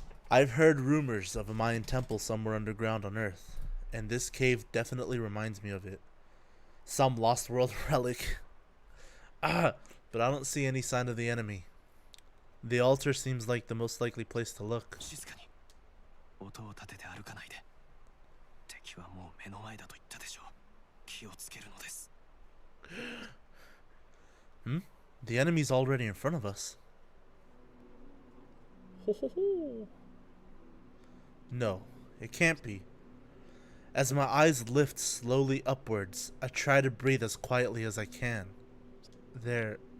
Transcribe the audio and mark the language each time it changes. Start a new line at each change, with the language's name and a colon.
English: I've heard rumors of a Mayan temple somewhere underground on Earth, and this cave definitely reminds me of it. Some lost world relic. But I don't see any sign of the enemy. The altar seems like the most likely place to look.
Japanese: 静かに。音を立てて歩かないで。敵はもう目の前だと言ったでしょう。気をつけるのです。
English: The enemy's already in front of us. Ho ho ho. No, it can't be. As my eyes lift slowly upwards, I try to breathe as quietly as I can. There.